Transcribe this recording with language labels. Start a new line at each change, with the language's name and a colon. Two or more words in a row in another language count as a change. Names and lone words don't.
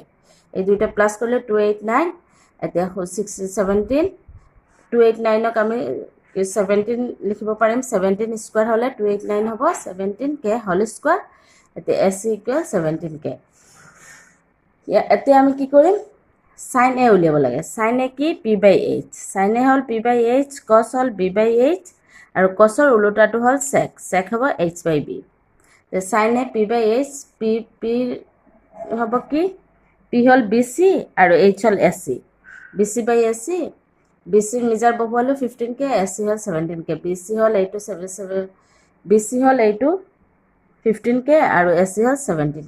Assamese: এই দুইটা প্লাছ কৰিলে 289। এতিয়া 17, 289ক আমি 17 লিখিব পাৰিম। 17 স্কোয়াৰ হ'লে 289 হ'ব, 17k
English: whole square.
Assamese: এতিয়া ac ইকুৱেল 17k। এতিয়া আমি কি কৰিম? sin a উলিয়াব লাগে। sin a কি?
English: p by h।
Assamese: sin a হ'ল
English: p by h,
Assamese: cos হ'ল
English: b by h
Assamese: আৰু cosৰ উল্টাটো হ'ল sec। sec হ'ব
English: h by b। sin a p by h,
Assamese: p হ'ব কি? p হ'ল bc আৰু h হ'ল ac।
English: bc by ac,
Assamese: bc মিজাৰ বহুৱালো 15k, ac হ'ল 17k। bc হ'ল এইটো 15k আৰু ac হ'ল 17k।